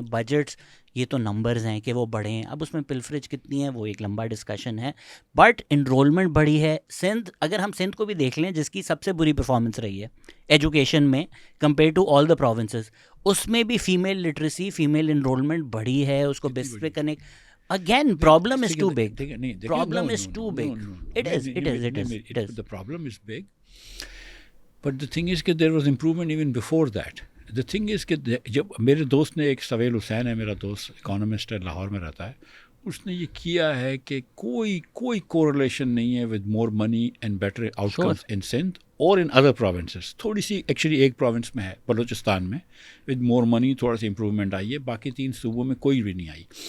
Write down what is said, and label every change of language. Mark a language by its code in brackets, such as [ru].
[ur] Budgets یہ تو numbers ہیں کہ وہ بڑھے ہیں, اب اس میں پلفریج کتنی ہے وہ ایک لمبا ڈسکشن ہے, بٹ انرولمنٹ بڑھی ہے. سندھ, اگر ہم سندھ کو بھی دیکھ لیں جس کی سب سے بری پرفارمنس رہی ہے ایجوکیشن میں compare to all the provinces, اس میں بھی فیمیل لٹریسی, فیمیل انرولمنٹ بڑھی ہے. اس کو بیس پہ connect [en] again problem is too big. Problem is too big. It is. The problem is big, but the thing is that there was improvement even before that. The thing is [ur] کہ جب میرے دوست نے, ایک سویل حسین ہے میرا دوست, اکانومسٹ ہے, لاہور میں رہتا ہے, اس نے یہ کیا ہے کہ کوئی کوریلیشن نہیں ہے [en] with more money and better outcomes in Sindh or in other provinces. [ur] تھوڑی سی ایکچولی ایک پروونس میں ہے بلوچستان میں [en] with more money [ur] تھوڑا سی امپروومنٹ آئی ہے, باقی 3 صوبوں میں کوئی بھی نہیں آئی.